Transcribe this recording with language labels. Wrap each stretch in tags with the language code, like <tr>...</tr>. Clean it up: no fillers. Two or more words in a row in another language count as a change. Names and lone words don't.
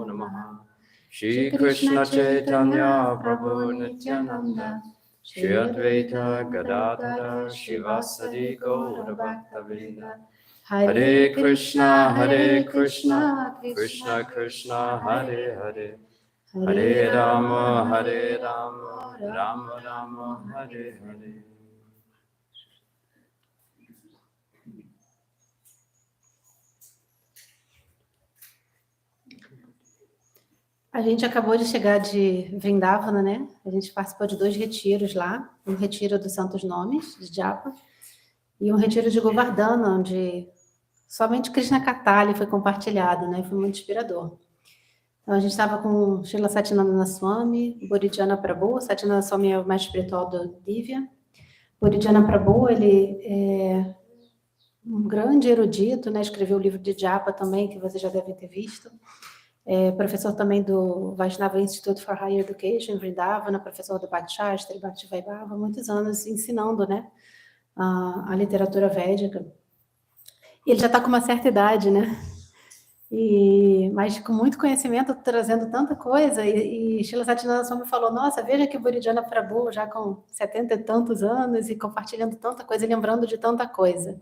<sa>नमः श्री कृष्ण चैतन्य प्रभु नित्यानन्द श्री अद्वैत गदाधर श्रीवासादि गौर भक्तवृन्द हरे कृष्ण कृष्ण कृष्ण हरे हरे हरे राम राम राम हरे हरे.</sa> <pt>A gente acabou de chegar de Vrindavana, né? A gente participou de 2 retiros lá, um retiro dos Santos Nomes, de Japa, e um retiro de Govardhana, onde somente Krishna Katali foi compartilhado, né? Foi muito inspirador. Então, a gente estava com Srila Satyananda Swami, Bodhidhyana Prabhu. Satyananda Swami é o mestre espiritual do Divya. Bodhidhyana Prabhu, ele é um grande erudito, né? Escreveu o livro de Japa também, que vocês já devem ter visto. professor também do Vaishnava Institute for Higher Education, em Vrindavana, professor do Bhakti Shastri, Bhakti Vaibhava, muitos anos ensinando, né, a literatura védica. E ele já está com uma certa idade, né? Mas com muito conhecimento, trazendo tanta coisa, e Srila Satyananda Swami falou, nossa, veja que Buridjana Prabhu, já com 70 e tantos anos, e compartilhando tanta coisa, e lembrando de tanta coisa.</pt>